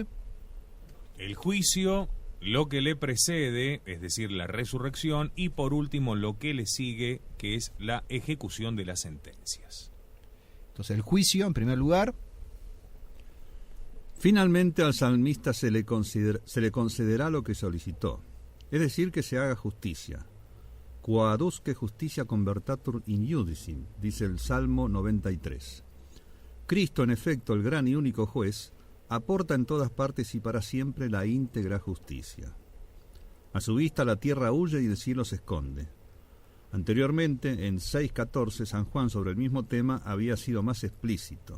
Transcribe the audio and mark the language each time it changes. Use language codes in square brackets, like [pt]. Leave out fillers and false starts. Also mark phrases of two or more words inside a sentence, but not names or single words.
[es] el juicio, lo que le precede, es decir, la resurrección, y por último lo que le sigue, que es la ejecución de las sentencias. Entonces el juicio, en primer lugar. Finalmente al salmista se le concederá lo que solicitó, es decir, que se haga justicia. [la] Quoadusque justicia convertatur in iudicem, [es] dice el Salmo 93. Cristo, en efecto, el gran y único juez, aporta en todas partes y para siempre la íntegra justicia. A su vista la tierra huye y el cielo se esconde. Anteriormente, en 6.14, San Juan sobre el mismo tema había sido más explícito.